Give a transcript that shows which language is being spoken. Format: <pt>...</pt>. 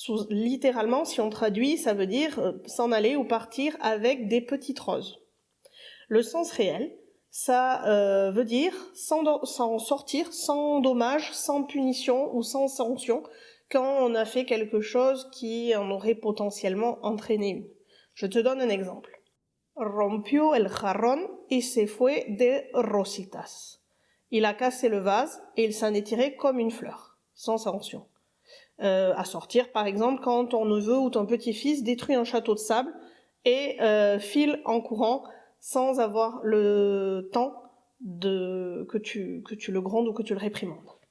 <fr>Littéralement, si on traduit, ça veut dire s'en aller ou partir avec des petites roses. Le sens réel, ça veut dire sans sortir, sans dommage, sans punition ou sans sanction, quand on a fait quelque chose qui en aurait potentiellement entraîné une. Je te donne un exemple.</fr> <es>Rompió el jarrón y se fue de rositas.</es> <fr>Il a cassé le vase et il s'en est tiré comme une fleur, sans sanction. À sortir, par exemple, quand ton neveu ou ton petit-fils détruit un château de sable et file en courant sans avoir le temps que tu le grondes ou que tu le réprimandes.</fr>